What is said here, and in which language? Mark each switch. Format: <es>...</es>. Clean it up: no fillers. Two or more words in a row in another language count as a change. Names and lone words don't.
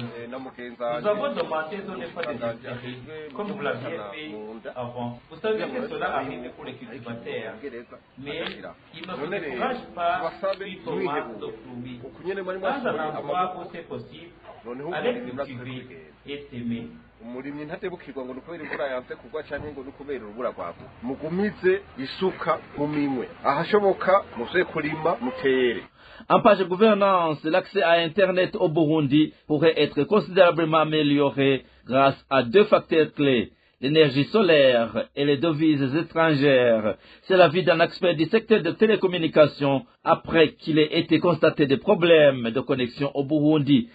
<fr>Nous avons demandé de ne pas désespérer, comme vous l'aviez fait avant. Vous savez que cela arrive pour les cultivateurs, mais ils ne se découragent pas suite au manque de pluie. Dans un endroit où c'est possible, allez cultiver et s'aimer.</fr> <rn>umurimyi ntatebukirwa ngo nukubera imvura yanze kugwa canke ngo nukubera urubura rwagwa mugumize isuka mu minwe ahashoboka muze kurima mutere.</rn> <fr>En page gouvernance, l'accès à Internet au Burundi pourrait être considérablement amélioré grâce à deux facteurs clés, l'énergie solaire et les devises étrangères. C'est l'avis d'un expert du secteur de télécommunications après qu'il ait été constaté des problèmes de connexion au Burundi.</fr>